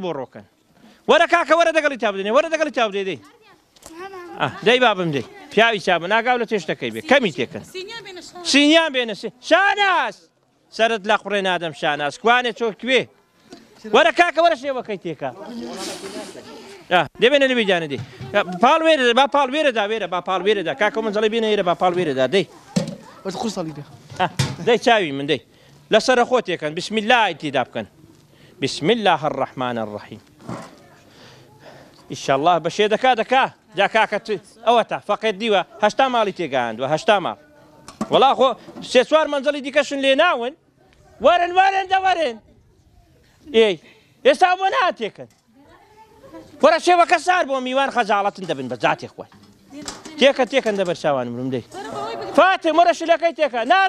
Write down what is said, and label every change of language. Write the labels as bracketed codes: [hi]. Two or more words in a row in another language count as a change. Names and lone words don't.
[ckb] بۆ ڕۆکەن وەرە کاکە وەرە دەگەڵی تا بدەنێ وەرە دەگەڵی تا بدەی دەی دەی بابم دەی پیاوی چابن ناگاو لە تێشتەکەی بێ کەمی تێکەن سینیان بێنە شاناس سەرت لە قوڕێ نادەم شاناس کوانێ چۆ کوێ وەرە کاکە وەرە شێوەکەی تێکە دەبێنە لەبێ جانە دەی پاڵ وێرەدا با پاڵ وێرەدا وێرە با پاڵ وێرەدا کاکە من جەڵی بێنە ئێرە با پاڵ وێرەدا دەی دەی چاوی من دەی لەسەرە خۆ تێکەن [ar] بسم الله [ckb] تێدا بکەن [ar] بسم الله الرحمن الرحیم [ckb] ئینشاءالله بەشێ دەکا جا کاکە ئەوە تا فەقێت دیوە 8 ماڵی تێگەیاندووە 8 ماڵ وەڵا خۆ 3-4 مەنزەڵی دیکەشن لێ ناون وەرن وەرن دەوەرن ئێی ئێستا بۆ ناتێکن وەرە شێوەکە سار بۆ میوان خەجاڵەتن دەبن بە جاتێ خوای تێکەن دەبەر چاوانم ڕم دەی فاتم وەرە شلەکەی تێکە